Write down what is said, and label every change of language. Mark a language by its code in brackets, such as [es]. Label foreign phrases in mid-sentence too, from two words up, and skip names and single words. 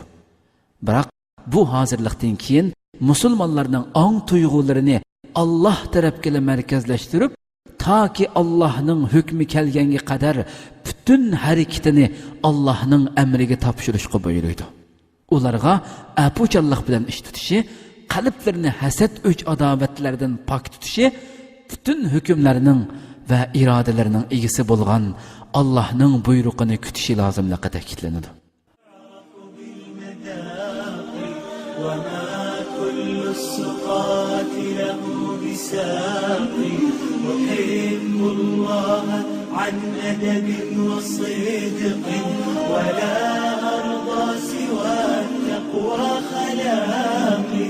[uz] Biroq bu hozirlikdan keyin musulmonlarning ong tuyg'ularini Alloh tarafga markazlashtirib, toki Allohning hukmi kelganga qadar butun harakatini Allohning amriga topshirishga buyuradi. Ularga apuchallik bilan ish tutishi, qalblarini hasad o'ch adovatlardan pok tutishi, butun hukmlarining va irodalarining egisi bo'lgan Allohning buyrug'ini kutishi lozimligi ta'kidlanadi. [ar] أحب الله عن أدب وصدق ولا أرضى سوى التقوى خلاقي